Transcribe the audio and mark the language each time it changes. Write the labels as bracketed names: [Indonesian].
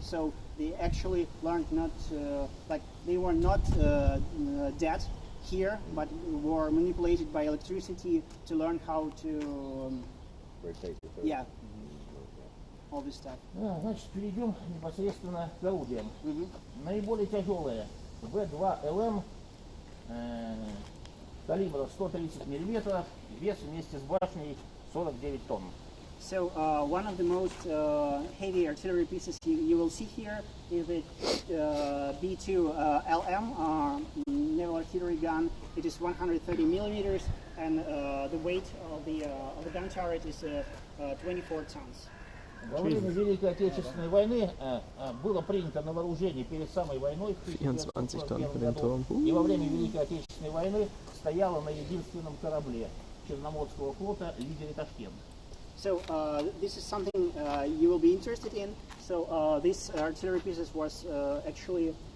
[English] So they actually learned they were not dead here, but were manipulated by electricity to learn how to. all this stuff. [Russian] Значит, перейдем непосредственно к орудиям. Наиболее тяжелое В2ЛМ калибра 130 мм, вес вместе с башней 49 тонн. [English] So one of the most heavy artillery pieces you will see here is the B2 LM naval artillery gun. It is 130 millimeters, and the weight of the gun turret is 24 tons. [Russian] Во время Великой Отечественной войны было принято на вооружение перед самой войной в 1941 году, и во время Великой Отечественной войны стояло на единственном корабле Черноморского флота лидере Ташкент. [English] So this is something you will be interested in. So this artillery pieces was actually